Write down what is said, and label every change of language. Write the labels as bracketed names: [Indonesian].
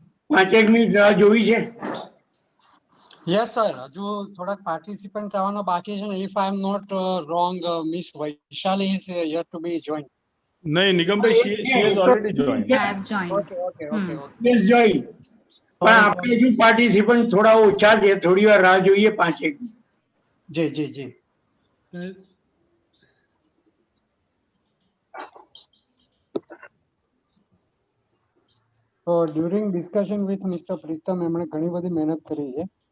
[Gujarati] પાંચેક મિનિટ રાહ જોવી છે. [English] Yes, sir. [Gujarati] હજુ થોડાક પાર્ટિસિપન્ટ આવવાના બાકી છે ને. [English] If I am not wrong, Miss Vaishali is yet to be joined. [Gujarati] નહીં [English] નિગમભાઈ she has already joined. I have joined. Okay. Please join. [Gujarati] પણ આપણે હજુ પાર્ટિસિપન્ટ થોડા ઓછા છે, થોડી વાર રાહ જોઈએ. પાંચેક minute. G. [English] So during discussion with Mr. [Gujarati] Pritam, એમણે ઘણી બધી મહેનત કરી છે.